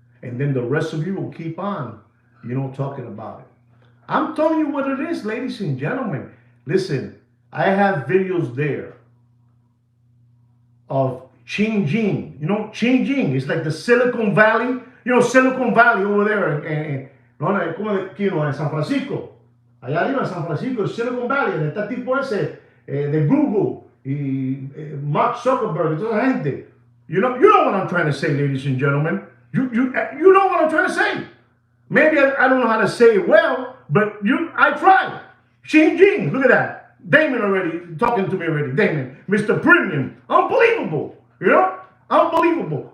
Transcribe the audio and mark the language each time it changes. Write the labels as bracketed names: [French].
[English] And then the rest of you will keep on, talking about it. I'm telling you what it is, ladies and gentlemen. Listen, I have videos there of Qingjing. Qingjing is like the Silicon Valley. Silicon Valley over there en San Francisco. [Spanish] Allá arriba en San Francisco, Silicon Valley, donde está tipo ese de Google y Mark Zuckerberg y toda esa gente. [English] You know what I'm trying to say, ladies and gentlemen. You know what I'm trying to say. Maybe I don't know how to say it well, but I tried. Xinjiang, look at that. Damon already talking to me already. Damon, Mr. Premium, unbelievable. Unbelievable.